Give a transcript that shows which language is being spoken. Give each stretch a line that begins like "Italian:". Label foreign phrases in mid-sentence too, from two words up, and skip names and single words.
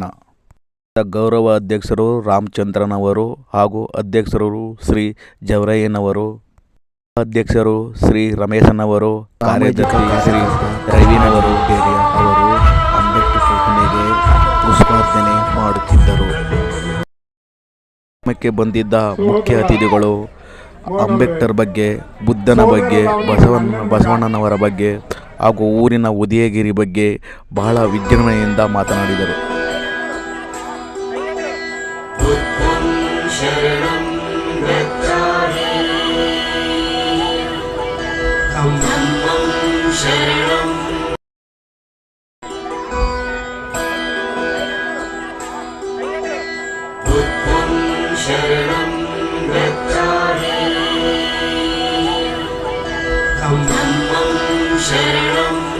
Kannada: ಗೌರವ ಅಧ್ಯಕ್ಷರು ರಾಮಚಂದ್ರನವರು ಹಾಗೂ ಅಧ್ಯಕ್ಷರು ಶ್ರೀ ಜವರಯ್ಯನವರು, ಅಧ್ಯಕ್ಷರು ಶ್ರೀ ರಮೇಶನವರು, ಕಾರ್ಯದರ್ಶಿ ಶ್ರೀ ರವಿನವರು ಬೇರೆ ಅವರು ಅಂಬೇಡ್ಕರ್ ಪ್ರತಿಮೆಗೆ ಪುಷ್ಪಾರ್ಚನೆ ಮಾಡುತ್ತಿದ್ದರು. ಕಾರ್ಯಕ್ರಮಕ್ಕೆ ಬಂದಿದ್ದ ಮುಖ್ಯ ಅತಿಥಿಗಳು ಅಂಬೇಡ್ಕರ್ ಬಗ್ಗೆ, ಬುದ್ಧನ ಬಗ್ಗೆ, ಬಸವಣ್ಣನವರ ಬಗ್ಗೆ ಹಾಗೂ ಊರಿನ ಉದಯಗಿರಿ ಬಗ್ಗೆ ಬಹಳ ವಿಜೃಂಭಣೆಯಿಂದ ಮಾತನಾಡಿದರು.
Pali: ಶರಣಂ ಗಚ್ಚಾಮಿ ಧಮ್ಮಂ ಶರಣಂ ಬುದ್ಧಂ ಶರಣಂ ಗಚ್ಚಾಮಿ ಧಮ್ಮಂ ಶರಣಂ